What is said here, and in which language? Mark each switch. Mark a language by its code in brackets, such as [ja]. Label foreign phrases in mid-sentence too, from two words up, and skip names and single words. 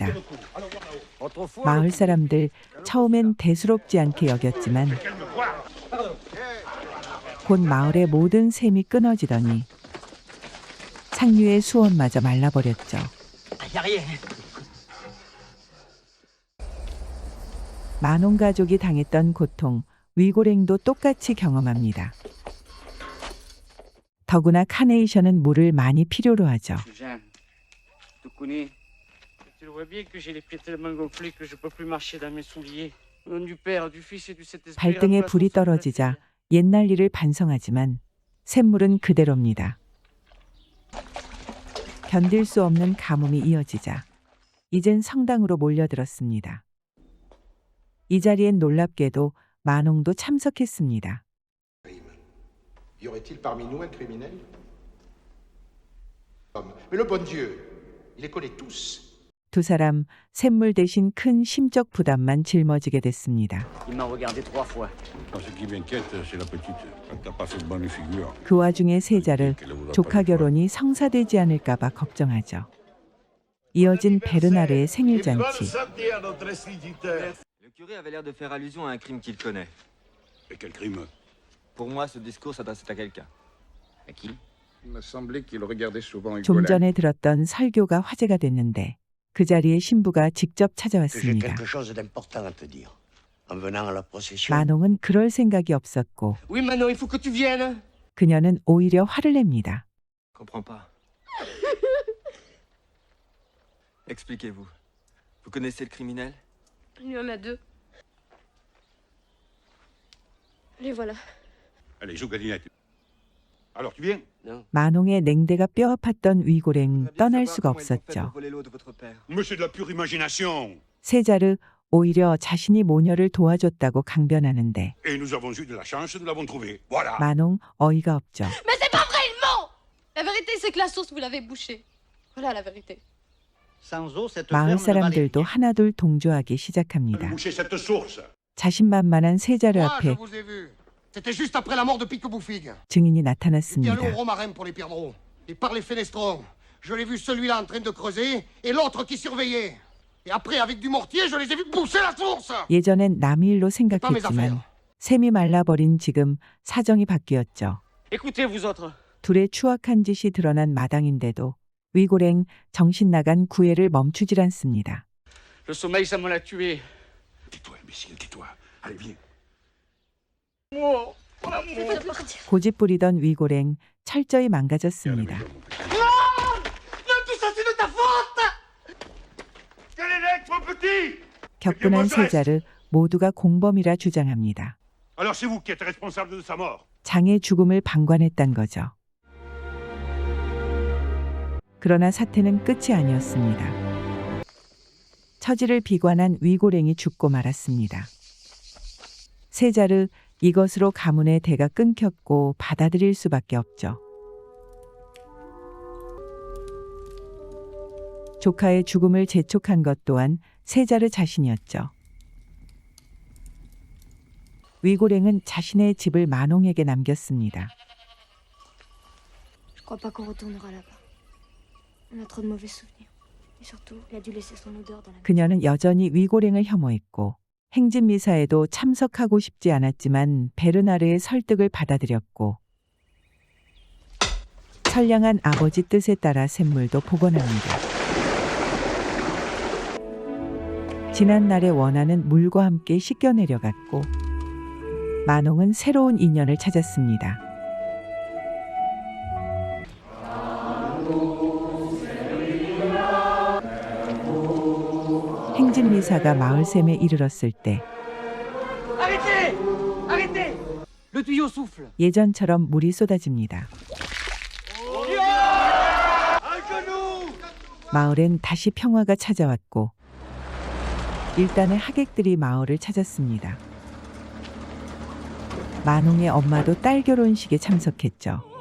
[ko] 마을 사람들 처음엔 대수롭지 않게 여겼지만 곧 마을의 모든 샘이 끊어지더니 상류의 수원마저 말라버렸죠. 만홍 가족이 당했던 고통, 위고랭도 똑같이 경험합니다. 더구나 카네이션은 물을 많이 필요로 하죠. [fr] Jeanne, tu connais. Tu le vois bien que j'ai les pieds tellement gonflés que je peux plus marcher dans mes souliers. Au nom du Père, du Fils et du Saint-Esprit. [ko] 발등에 불이 떨어지자 옛날 일을 반성하지만 샘물은 그대로입니다. 견딜 수 없는 가뭄이 이어지자 이젠 성당으로 몰려들었습니다. 이 자리엔 놀랍게도 만홍도 참석했습니다. [fr] Y aurait-il parmi nous un criminel? Mais le bon Dieu, il les connaît tous. [ko] 두 사람 샘물 대신 큰 심적 부담만 짊어지게 됐습니다. [fr] Il m'a regardé 3 fois. Ce qui m'inquiète, c'est la petite. Elle t'a pas fait de bonne figure. [ko] 그 와중에 세자르 조카 결혼이 성사되지 않을까봐 걱정하죠. 이어진 베르나르의 생일 잔치. [fr] Le curé avait l'air de faire allusion à un crime qu'il connaît. Et quel crime? Pour moi, ce discours s'adressait à quelqu'un. À qui? Il m'a semblé qu'il regardait souvent Hugo [ko] 좀 [fr] Lang. [ko] 전에 들었던 설교가 화제가 됐는데 그 자리에 신부가 직접 [fr] que j'ai [ko] 찾아왔습니다. [fr] quelque chose d'important à te dire. En venant à la procession, [ko] 만홍은 그럴 생각이 없었고 [fr] Oui, Manon, il faut que tu viennes. [ko] 그녀는 오히려 화를 냅니다. [fr] Comprends pas. Expliquez-vous. Vous connaissez le criminel? Il y en a deux. Les voilà. Allez, joue gadinette. Alors, tu viens? [ko] 만홍의 냉대가 뼈 아팠던 위고랭 [fr] J'aimerais bien [ko] 떠날 [fr] savoir [ko] 수가 [fr] comment ils ont fait [ko] 없었죠. [fr] pour voler l'eau de votre père. Mais c'est de la pure imagination. [ko] 세자르 오히려 자신이 모녀를 도와줬다고 강변하는데 [fr] Et nous avons eu de la chance, nous l'avons trouvé. Voilà. [ko] 만홍 어이가 없죠. [fr] Mais c'est pas vrai, il ment. La vérité, c'est que la source, vous l'avez bouchée. Voilà la vérité. Sans eau, cette [ko] 마을 [fr] ferme ne valait [ko] 사람들도 [fr] rien. [ko] 하나둘 동조하기 시작합니다. [fr] Boucher cette source. [ko] 자신만만한 세자르 앞에 [fr] vous ai vu. C'était juste après la mort de Pique-Bouffigue. [ko] 증인이 [fr] Il est allé [ko] 나타났습니다. [fr] au Romarin pour les perdreaux. Et par les fenestrons. Je l'ai vu celui-là en train de creuser et l'autre qui surveillait. Et après, avec du mortier, je les ai vus pousser la source. [ko] 예전엔 남의 일로 생각했지만 샘이 말라버린 지금 사정이 바뀌었죠. [fr] Écoutez, vous autres. [ko] 둘의 추악한 짓이 드러난 마당인데도 위고랭 정신 나간 구애를 멈추질 않습니다. [fr] Le sommeil, ça me l'a tué. Tais-toi, imbécile, tais-toi. Allez, viens. [ko] 고집 부리던 위고랭 철저히 망가졌습니다. 격분한 세자르 모두가 공범이라 주장합니다. [fr] Alors c'est vous qui êtes responsable de sa mort. [ko] 장의 죽음을 방관했단 거죠. 그러나 사태는 끝이 아니었습니다. 처지를 비관한 위고랭이 죽고 말았습니다. 세자르 이것으로 가문의 대가 끊겼고 받아들일 수밖에 없죠. 조카의 죽음을 재촉한 것 또한 세자르 자신이었죠. 위고랭은 자신의 집을 만홍에게 남겼습니다. [fr] Je crois pas qu'on retournera là-bas. On a trop de mauvais souvenirs. Et surtout, il a dû laisser son odeur dans la maison. [ko] 그녀는 여전히 위고랭을 혐오했고 행진미사에도 참석하고 싶지 않았지만 베르나르의 설득을 받아들였고 선량한 아버지 뜻에 따라 샘물도 복원합니다. 지난날의 원한은 물과 함께 씻겨 내려갔고 만홍은 새로운 인연을 찾았습니다. 행진미사가 마을샘에 이르렀을 때 [fr] Arrêtez! Arrêtez! Le tuyau souffle. [ko] 예전처럼 물이 쏟아집니다. 마을엔 다시 평화가 찾아왔고 일단은 하객들이 마을을 찾았습니다. 만홍의 엄마도 딸 결혼식에 참석했죠.